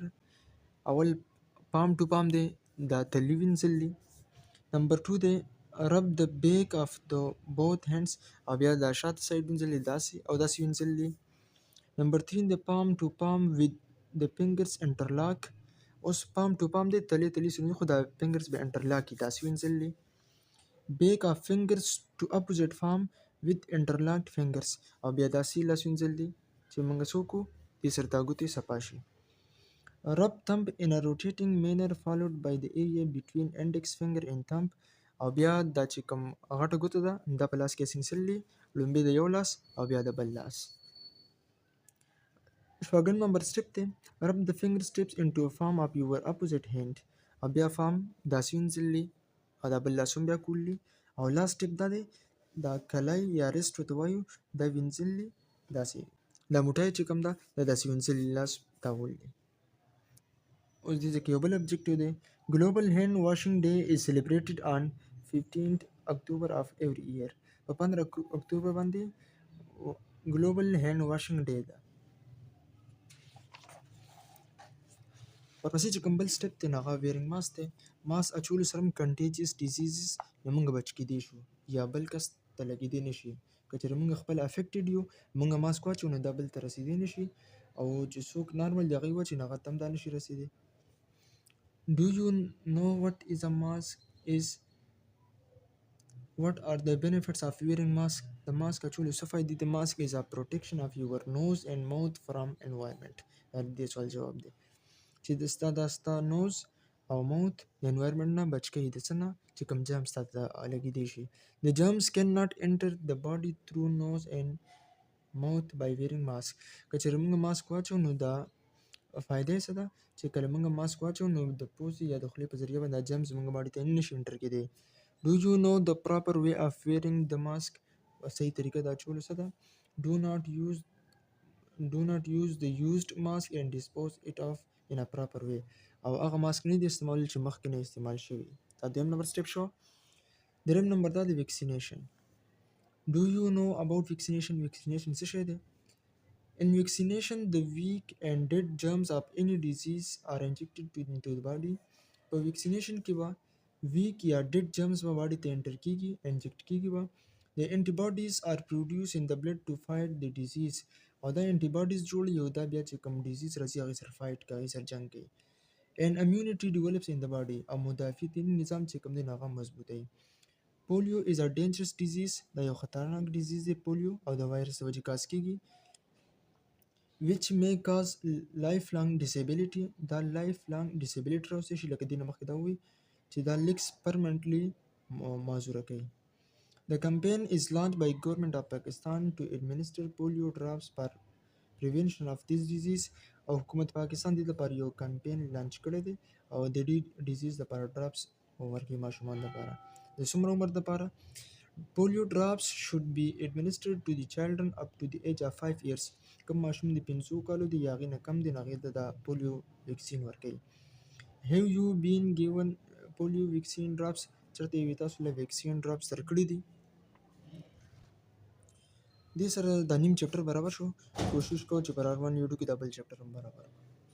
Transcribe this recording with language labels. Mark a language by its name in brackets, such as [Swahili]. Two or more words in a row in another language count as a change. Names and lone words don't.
[Pashto] اول [English] palm to palm [Pashto] دی دا تلي وینځل دي. نمبر 2 دی [English] rub the back of the both hands [Pashto] او بیا دا شاته سایډ وینځل دي داسې او داسې وینځل دي. نمبر 3 دی [English] palm to palm with the fingers interlock. [Pashto] اوس [English] palm to palm [Pashto] دی تلي سره خو دا fingers به interlock دي داسې وینځل دي. [English] back of fingers to opposite palm with interlocked fingers [Pashto] او بیا داسې لاس وینځل دي چې موږ څه وکړو دې سره دا ګوتې صفا شي. [English] rub thumb in a rotating manner followed by the area between index finger and thumb [Pashto] او بیا دا چې کوم غټه ګوته ده دا په لاس کې سینسل دي لومبې د یو لاس او بیا د بل لاس. شپږم نمبر سټپ دی [English] rub the finger tips into a palm of your opposite hand [Pashto] او بیا palm داسې وینځل دي او دا بل لاس هم بیا کول دي. او [English] last step [Pashto] دا دی دا کلای یا ریسټ ورته وایو دا وینځل دي داسې دا موټی چې کوم ده دا داسې وینځل دي لاس تاول دي. اوس دې کې یو بل ابجیکټیو دی [English] Global Hand Washing Day is celebrated on 15 October of every year. [Pashto] په 15 اکتوبر باندې [English] Global Hand Washing Day [Pashto] ده. ورپسې چې کوم بل سټپ دی نو هغه [English] wearing mask [Pashto] دی. ماسک اچولو سره هم [English] contagious diseases [Pashto] نه موږ بچ کیدی شو یا بل کس ته لګېدی نه شي. که چېرې موږ خپل افیکټډ یو موږ ماسک واچو نو دا بل ته رسېدی نه شي او چې څوک نارمل د هغې واچوي نو هغه ته هم دا نه شي رسېدی. [English] Do you know what is a mask is? What are the benefits of wearing mask? The mask actually [Pashto] څه فایدې دي. [English] mask is a protection of your nose and mouth from environment. [Pashto] دا دې سوال جواب دی چې د ستا نوز او ماوث د انوایرمنټ نه بچ کوي د څه نه چې کوم جرمز تا ته لګېدی شي. [English] The germs cannot enter the body through nose and mouth by wearing mask. [Pashto] که چېرې موږ ماسک واچو نو دا فایده یې څه ده چې کله موږ ماسک واچو نو د پوزې یا د خولې په ذریعه باندې دا جرمز موږ باډي ته نه شي انټر کېدی. [English] Do you know the proper way of wearing the mask? [Pashto] صحیح طریقه د اچولو څه ده. [English] Do not use the used mask and dispose it off in a proper way. [Pashto] او هغه ماسک نه دی استعمال چې مخکې نه استعمال شوي. دا دویم نمبر سټپ شو. دریم نمبر دا د ویکسینیشن. [English] Do you know about vaccination? [Pashto] Vaccination څه شی دی. [English] In vaccination the weak and dead germs of any disease are injected into the body. [Pashto] په ویکسینیشن کې به weak یا [English] dead germs [Pashto] به باډي ته انټر کیږي انجکټ کیږي به. [English] The antibodies are produced in the blood to fight the disease. [Pashto] او دا antibodies جوړي او دا بیا چې کوم ډیزیز راځي هغې سره فایټ کوي هغې سره جنګ کوي. [English] And immunity develops in the body. [Pashto] او مدافعتي نظام چې کوم دی نو هغه مضبوطوي. [English] پولیو is a dangerous disease. [Pashto] دا یو خطرناک ډیزیز دی پولیو او د وایرس د وجې کاز کیږي. [English] which may cause lifelong disability. [Pashto] دا [English] lifelong disability [Pashto] راوستي شي لکه دې نه مخکې دا ووایي چې دا [English] legs permanently [Pashto] معذوره کوي. [English] The campaign is launched by government of Pakistan to administer polio drops for prevention of this disease. [Pashto] او حکومت پاکستان دې لپاره یو [English] campaign launch [Pashto] کړی دی او د دې ډیزیز لپاره ډراپس ورکوي ماشومان لپاره د څومره عمر دپاره؟ [English] polio drops should be administered to the children up to the age of 5 years. [Pashto] کوم ماشوم د 5 کالو دی یا هغې نه کم دی نو هغې ته د پولیو ویکسین ورکوي. [English] Have you been given polio vaccine drops؟ [Pashto] چېرته یوې تاسو له [English] vaccine drops [Pashto] درکړي دي؟ دې سره دا نیم چپټر برابر شو. کوشش کوو چې پر هر 1 ویډیو کې دا بل چپټر هم برابر کړو.